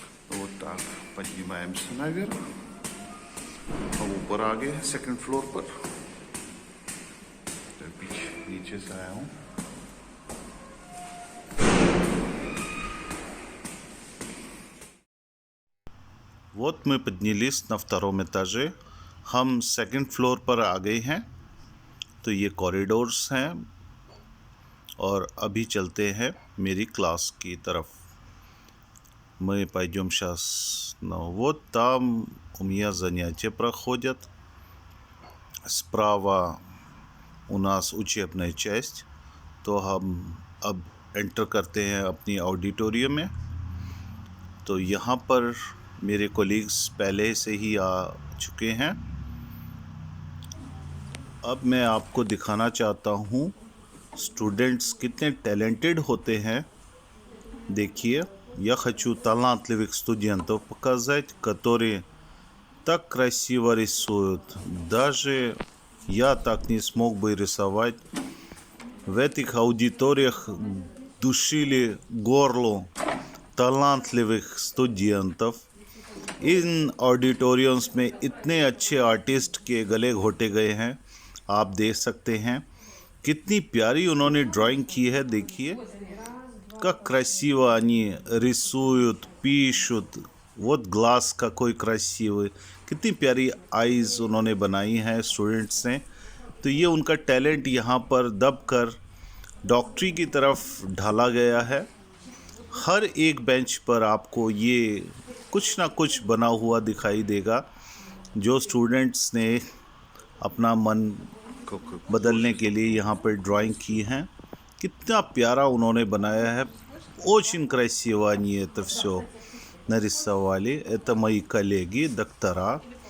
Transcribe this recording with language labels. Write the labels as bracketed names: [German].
[Russian] Вот так, поднимаемся наверх. [Hindi] ऊपर आ गए 2nd floor पर। नीचे से आया हूँ। [Russian] Вот мы поднялись на втором этаже. [Hindi] हम सेकंड फ्लोर पर आ गए हैं। तो ये कॉरिडोर्स हैं और अभी चलते हैं मेरी क्लास की तरफ. [Russian] Мы пойдем сейчас. Вот там у меня занятия проходят. Справа у нас учебная часть. [Hindi] तो हम अब एंटर करते हैं अपनी ऑडिटोरियम में. तो यहाँ पर मेरे कोलीग्स पहले से ही आ चुके हैं. अब मैं आपको दिखाना चाहता हूँ स्टूडेंट्स कितने टैलेंटेड होते हैं. देखिए, [Russian] я хочу талантливых студентов показать, которые так красиво рисуют. Даже я так не смог бы рисовать. В этих аудиториях душили горло талантливых студентов. [Hindi] इन ऑडिटोरियम्स में इतने अच्छे आर्टिस्ट के गले घोटे गए हैं. आप देख सकते हैं कितनी प्यारी उन्होंने ड्राइंग की है. देखिए, [Russian] как красиво они рисуют, пишут. Вот [Hindi] ग्लास का कोई [Russian] красивый. [Hindi] कितनी प्यारी आईज उन्होंने बनाई हैं स्टूडेंट्स ने. तो ये उनका टैलेंट यहाँ पर दब कर डॉक्टरी की तरफ ढाला गया है. हर एक बेंच पर आपको ये कुछ ना कुछ बना हुआ दिखाई देगा जो स्टूडेंट्स ने अपना मन बदलने के लिए यहाँ पर ड्राइंग की हैं. कितना प्यारा उन्होंने बनाया है. [Russian] Очень красиво они это все нарисовали. Это мои коллеги, доктора.